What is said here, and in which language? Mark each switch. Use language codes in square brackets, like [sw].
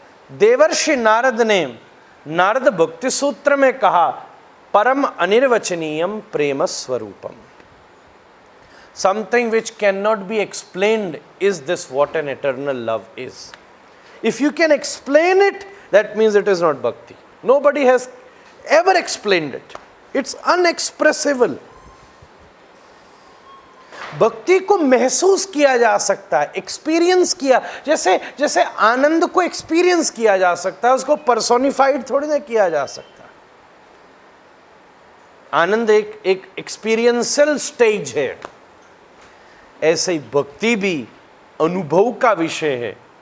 [hi] देवर्षि नारद ने नारद भक्ति सूत्र में कहा, [sa] परम अनिर्वचनीयम प्रेम स्वरूपम। [en] Something which can not be explained is this what an eternal love is. If you can explain it, that means it is not bhakti. Nobody has ever explained it. It's unexpressible. [hi] भक्ति को महसूस किया जा सकता है, experience किया, जैसे जैसे आनंद को एक्सपीरियंस किया जा सकता है, उसको पर्सोनिफाइड थोड़ी ना किया जा सकता। आनंद एक एक्सपीरियंशियल स्टेज है, ऐसे ही भक्ति भी अनुभव का विषय है।